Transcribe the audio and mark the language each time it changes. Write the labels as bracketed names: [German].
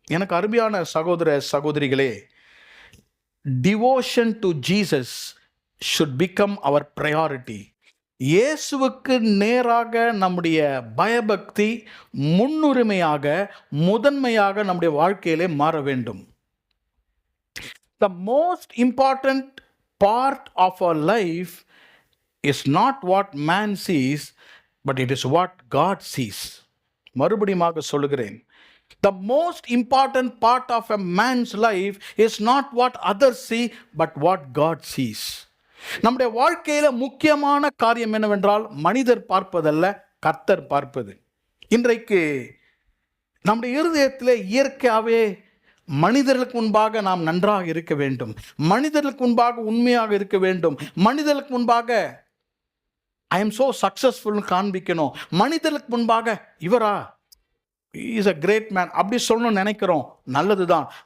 [Tamil] எனக்கு அருமையான சகோதர சகோதரிகளே, [English] Devotion to Jesus should become our priority. [Tamil] இயேசுவுக்கு நேராக நம்முடைய பயபக்தி முன்னுரிமையாக, முதன்மையாக நம்முடைய வாழ்க்கையிலே மாற வேண்டும். [English] The most important part of our life is not what man sees, but it is what God sees. [Tamil] மறுபடியும் சொல்லுகிறேன், [English] The most important part of a man's life is not what others see, but what God sees. [Tamil] நம்முடைய வாழ்க்கையில முக்கியமான காரியம் என்னவென்றால் மனிதர் பார்ப்பதல்ல, கர்த்தர் பார்ப்பது. இன்றைக்கு நம்முடைய இருதயத்தில் இயற்கையாகவே மனிதர்களுக்கு முன்பாக நாம் நன்றாக இருக்க வேண்டும், மனிதர்களுக்கு முன்பாக உண்மையாக இருக்க வேண்டும், மனிதர்களுக்கு முன்பாக [English] I am so successful [Tamil] காண்பிக்கணும், மனிதர்களுக்கு முன்பாக இவரா [English] is a great man [Tamil] அப்படி சொல்லணும்னு நினைக்கிறோம். நல்லதுதான்.